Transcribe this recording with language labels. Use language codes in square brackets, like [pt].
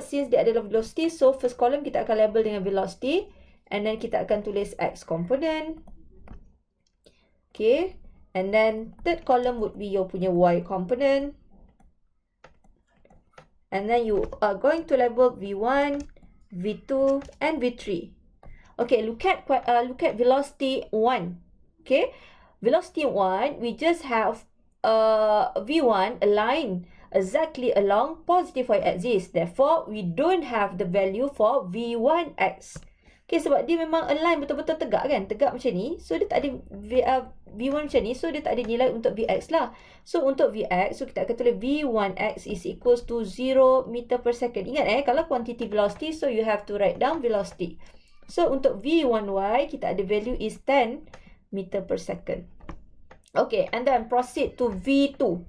[ms] Since dia adalah velocity, so first column kita akan label dengan velocity. [en] And then [ms] kita akan tulis X component. Okay. [en] And then third column would be your punya Y component. And then you are going to label V1, V2 and V3. Okay, look at velocity 1. Okay, velocity 1, we just have V1 aligned exactly along positive Y axis. Therefore, we don't have the value for V1x. [ms] Okay, sebab dia memang align betul-betul tegak kan? Tegak macam ni. So, dia tak ada V1 macam ni. So, dia tak ada nilai untuk Vx lah. [en] So, untuk Vx, so [ms] kita akan tulis [en] V1x is equals to 0 meter per second. [ms] Ingat kalau [en] quantity velocity, so you have to write down velocity. So, untuk V1y, [ms] kita ada [en] value is 10 meter per second. Okay, and then proceed to V2.